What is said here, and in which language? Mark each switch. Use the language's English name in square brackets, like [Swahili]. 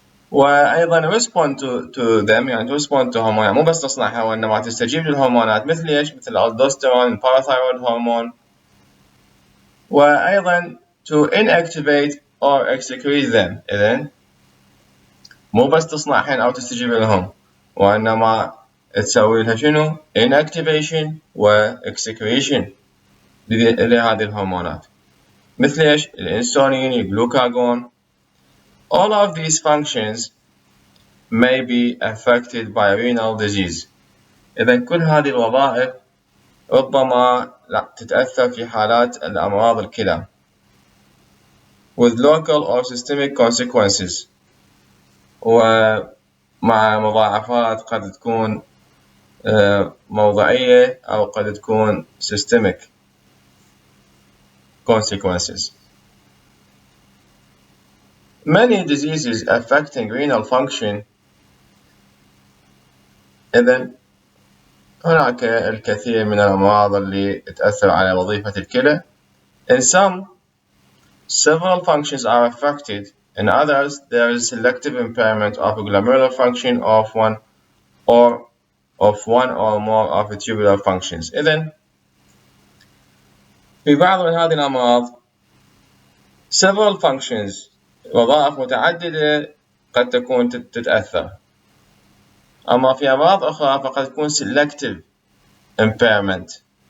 [Arabic] وأيضا [English] respond to them، [Arabic] يعني respond to هرمونات، مو بس تصنعها وإنما تستجيب للهرمونات مثل إيش؟ مثل الألدوستيرون، الباراثايرويد هرمون، وأيضا [English] to inactivate or excrete them. [Arabic] إذن مو بس تصنعهن أو تستجيب لهم، وإنما تسوي لها شنو؟ inactivation و excretion لهذه الهرمونات، مثل إيش؟ الإنسولين، الجلوكاغون. [English] All of these functions may be affected by renal disease. [Arabic] إذن كل هذه الوظائف ربما تتأثر في حالات الأمراض الكلى [English] with local or systemic consequences، [Arabic] ومع مضاعفات قد تكون موضعية أو قد تكون systemic consequences. [English] Many diseases affecting renal function. [Arabic] إذن هناك الكثير من الأمراض اللي تأثر على وظيفة الكلى. [English] In some, several functions are affected. In others, there is selective impairment of glomerular function of one or more of the tubular functions. [Arabic] إذن في بعض من هذه الأمراض [English] several functions، [Arabic] وظائف متعددة قد تكون تتأثر، أما في أمراض أخرى فقد تكون selective impairment.